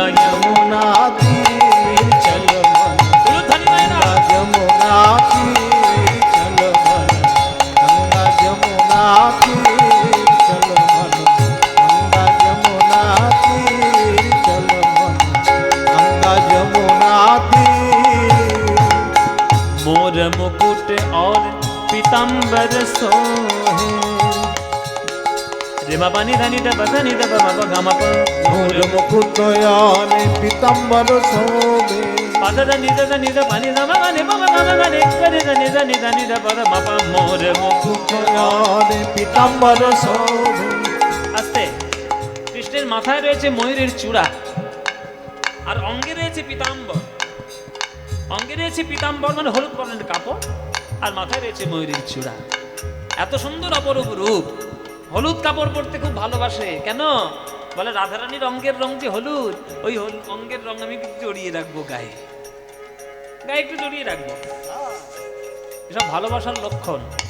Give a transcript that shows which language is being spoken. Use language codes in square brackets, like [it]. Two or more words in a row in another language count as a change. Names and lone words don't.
[hi] यमुना तीर चल मन गंगा यमुना तीर चल मन गंगा यमुना तीर चल मन गंगा यमुना तीर चल मन गंगा यमुना तीर मोर मुकुट और पीताम्बर सोहे रे मा पानी धनी द बधनी द मा प ग म प मोर मुकुट याने पीताम्बर शोभे पद द नि द पानी द म ग ने प म ग म ग ने ग रे द नि द प द म प मोर मुकुट याने पीताम्बर शोभे [bn] আস্তে কৃষ্ণের মাথায় রয়েছে ময়ূরের চূড়া আর অঙ্গে রয়েছে পীতাম্বর অঙ্গে রয়েছে পীতাম্বর মানে হলুদ বর্ণের কাপড় আর মাথায় রয়েছে ময়ূরের চূড়া এত সুন্দর অপরূপ রূপ হলুদ কাপড় পরতে খুব ভালোবাসে কেন বলে রাধারানীর অঙ্গের রং যে হলুদ ওই অঙ্গের রং আমি একটু জড়িয়ে রাখবো গায়ে গায়ে একটু জড়িয়ে রাখবো এসব ভালোবাসার লক্ষণ